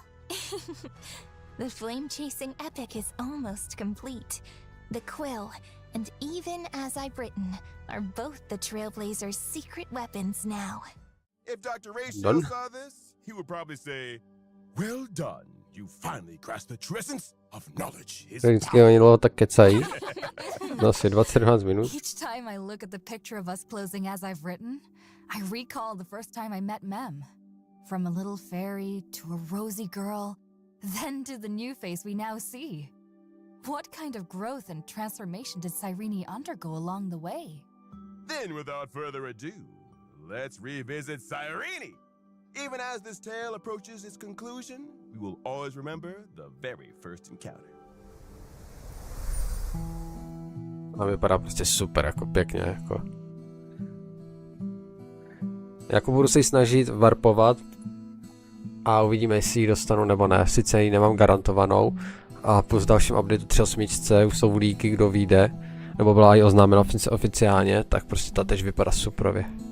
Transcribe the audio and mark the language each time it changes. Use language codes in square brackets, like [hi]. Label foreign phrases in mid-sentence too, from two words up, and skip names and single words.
[en] The flame-chasing epic is almost complete. The quill, and even as I've written, are both the Trailblazer's secret weapons now. If Dr. Ratio Done. saw this, he would probably say, "Well done, you finally grasped the true essence of knowledge is [cs] Vždycky [en] power." [cs] oni dlouho tak kecají. No asi 20-17 minut. [en] Each time I look at the picture of us closing as I've written, I recall the first time I met Mem. From a little fairy to a rosy girl, then to the new face we now see. What kind of growth and transformation did Cyrene undergo along the way? Then, without further ado, let's revisit Cyrene. Even as this tale approaches its conclusion, we will always remember the very first encounter. [cs] A vypadá prostě super, jako pěkně, jako. Jako budu se ji snažit warpovat a uvidíme, jestli ji dostanu nebo ne. Sice ji nemám garantovanou a plus v dalším updateu 3.8 už jsou líky, kdo vyjde, nebo byla i oznámena oficiálně, tak prostě ta tež vypadá suprově.